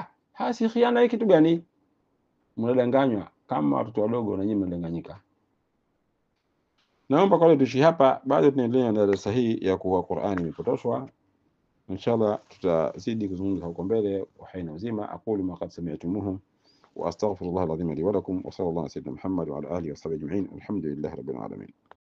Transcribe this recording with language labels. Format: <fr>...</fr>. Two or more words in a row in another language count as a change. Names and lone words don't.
<sw>Si khiana hii kitu gani? Mnadanganywa kama watoto wadogo, na nyinyi mnadanganyika. Naomba kwa leo tuishi hapa, bado tunaendelea na darasa hii ya kuwa Qur'ani imepotoshwa. Inshallah tutazidi kuzungumza huko mbele kwa haina uzima.</sw> <ar>أقول ما قد سمعتموه وأستغفر الله العظيم لي ولكم وصلى الله على سيدنا محمد وعلى آله وصحبه أجمعين. الحمد لله رب العالمين.</ar>